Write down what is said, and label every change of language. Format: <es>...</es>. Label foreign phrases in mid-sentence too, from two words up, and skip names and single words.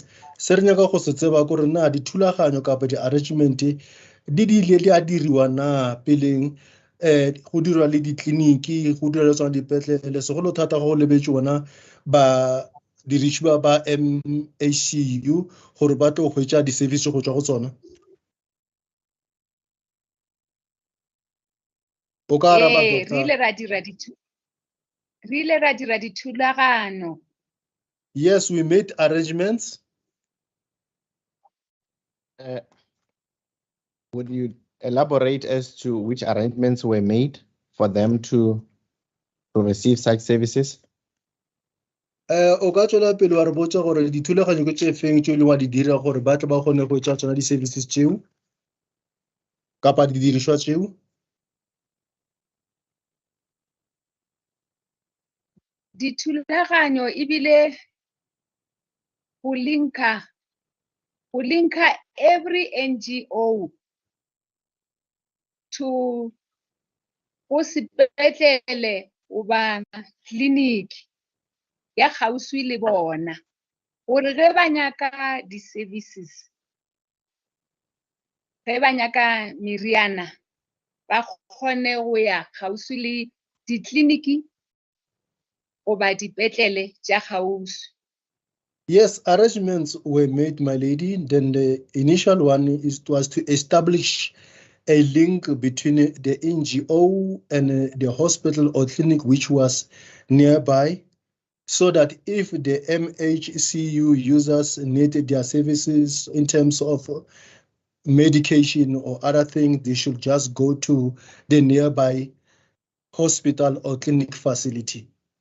<nso>Se re nyaka go se tseba ko re na dithulaganyo kapa di-arrangement di ile di a diriwa na peleng go dirwa le ditleliniki go dirwa le tsona dipetlele segolo thata go lebetse bona ba diriši ba MHCU gore ba tlo hwetša di-service go tswa go tsona. O ka araba, doctor. Re ile ra dira dithulagano.</nso> <en>Yes, we made arrangements. Would you elaborate as to which arrangements were made for them to receive such services?</en> <nso>O ka tswela pele wa re botsa gore dithulaganyo ke tse feng tse e leng wa di dira gore ba tle ba kgone go etsa tsona di-services tseo kapa didiriswa tseo? Dithulaganyo ebile go linka every NGO to go sepetlele goba clinic ya kgauswi le bona gore ge ba nyaka di-services, ge ba nyaka meriana ba kgone go ya kgauswi le ditleliniki goba dipetlele tša kgauswi.</nso> <en>Yes, arrangements were made, my lady. Then the initial one was to establish a link between the NGO and the hospital or clinic which was nearby, so that if the MHCU users needed their services in terms of medication or other things, they should just go to the nearby hospital or clinic facility.</en>